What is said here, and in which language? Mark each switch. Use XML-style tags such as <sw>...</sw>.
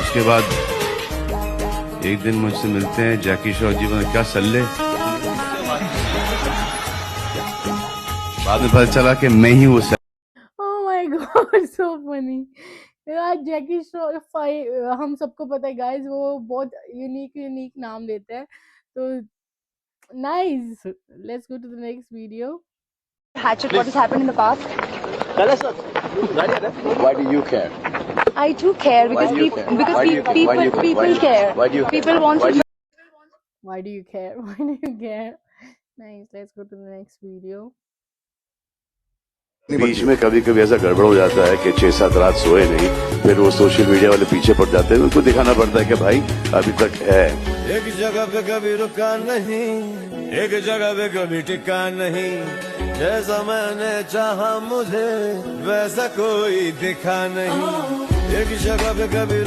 <hi>उसके बाद एक दिन मुझसे मिलते हैं जैकी श्रॉफ जी, मैंने क्या सल्ले, बाद में पता चला कि मैं ही वो</hi> <en>Oh my god, so funny यार।</en> <hi>जैकी श्रॉफ, हम सबको पता है गाइस, वो बहुत यूनिक नाम लेते हैं, तो nice.</hi> <en>Let's go to the next video. Hatchet, what has happened in the past? Why do you care? I do care because people care. People want to. Why do you care? Why do you care? Nice. Let's go to the next video.</en> <hi>बीच में कभी कभी ऐसा गड़बड़ हो जाता है कि 6-7 रात सोए नहीं, फिर वो सोशल मीडिया वाले पीछे पड़ जाते हैं, उनको दिखाना पड़ता है कि भाई अभी तक है। एक जगह पे कभी रुका नहीं, एक जगह पे कभी टिका नहीं, जैसा मैंने चाहा मुझे वैसा कोई दिखा नहीं, एक जगह पे कभी</hi>